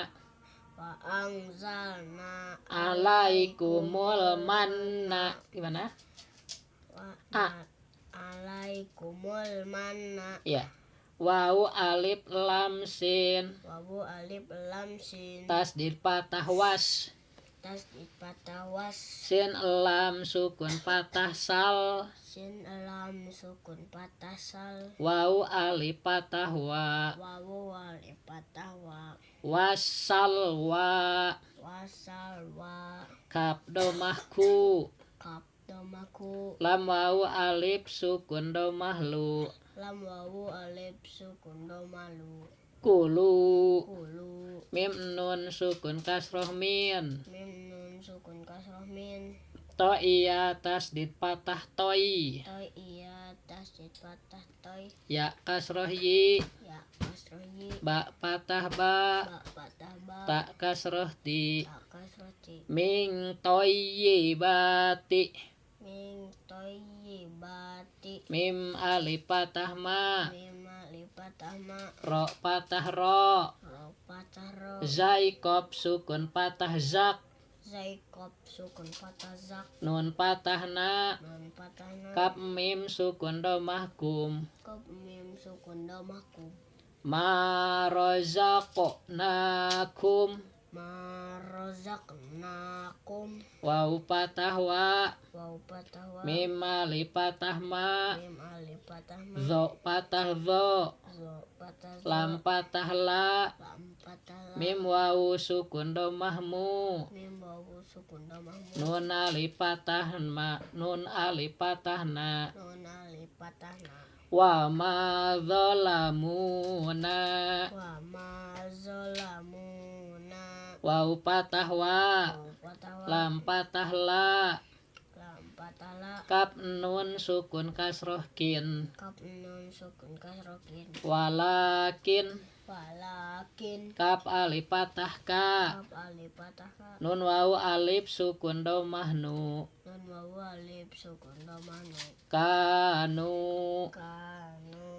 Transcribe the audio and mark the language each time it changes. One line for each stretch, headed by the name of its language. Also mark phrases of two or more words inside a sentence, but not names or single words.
Arabic: وأنزلنا عليكم المن. Gimana? عليكم المن. Ya. واو ألف لام سين. واو ألف لام سين. تشديد فتحة وس. تشديد فتحة وس. سين لام سكون فتحة سل. سين لام سكون فتحة سل. واو ألف فتحة وَ. واو ألف فتحة وَ. وسل وَ. وسل وَ. كاف ضمة كُ. كاف ضمةكُ. لام واو ألف سكون ضمة لُو. لام واو ألف سكون ضمةلُو. Kulu. Kulu. ميم نون سكون كسرة مِنْ. ميم نون سكون كسرة مِنْ. طاء ياء تشديد فتحة طَيّ. طاء ياء تشديد فتحة طَيّ. ياء كسرة يِ. ياء كسرة يِ. باء فتحة بَ. باء فتحة بَ. تاء كسرة تِ. تاء كسرة تِ. مِنْ طَيِّ بَاتِ. مِنْ طَيِّ بَاتِ. ميم ألف فتحة مَا. ميم ألف فتحة مَا. راء فتحة رَ. راء فتحة رَ. زاي قاف سكون فتحة زَقْ. زاي قاف سكون فتحة زَقْ. نون فتحة نَ. نون فتحة نَ. كاف ميم سكون ضمة كُمْ. كاف ميم سكون ضمةكُمْ. مَا رَزَقْنَاكُمْ. مَا رَزَقْنَاكُمْ. واو فتحة وَ. واو فتحة وَ. ميم ألف فتحة مَا. ميم ألف فتحة مَا. ظاء فتحة ظَ. ظاء فتحة ظَ. لام فتحة لَ. لام فتحة لَ. ميم واو سكون ضمة مُو. ميم واو سكون ضمةمُو. نون ألف فتحة مَا. نون ألف فتحة نَا. نون ألف فتحة نَا. وَمَا ظَلَمُونَا. وَمَا ظَلَمُونَا. واو فتحة وَ. واو فتحة وَ. لام فتحة لَ. لام فتحة لَ. كاف نون سكون كسرة كِنْ. كاف نون سكون كسرةكِنْ. Walakin. Walakin. كاف ألف فتحة كَا. كاف ألف فتحة كَا. نون واو ألف سكون ضمة نُوا. نون واو ألف سكون ضمةنُوا. Kanu. Kanu.